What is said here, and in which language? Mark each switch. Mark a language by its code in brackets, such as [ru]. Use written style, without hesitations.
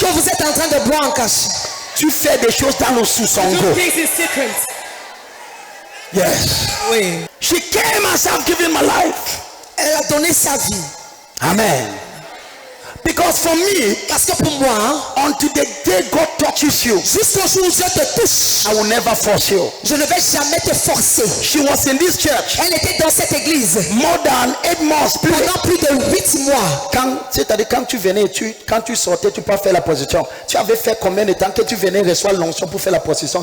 [fr] que vous êtes en train de boire en cachette. Tu fais des choses dans le [en] Do [fr] sous-songo. [en] things in secret. Yes. [fr] Oui. [en] She came and said, I've given my life. [fr] Elle a donné sa vie. [en] Amen. Because for me, [fr] Parce que pour moi, [en] until the day God touches you, [fr] jusqu'au jour où Dieu te touche, [en] I will never force you. [fr] je ne vais jamais te forcer. [en] She was in this church [fr] Elle était dans cette église [en] more than 8 months. [fr] pendant plus de 8 mois. C'est-à-dire quand tu venais, quand tu sortais, tu peux faire la position. Tu avais fait combien de temps que tu venais recevoir l'onction pour faire la position?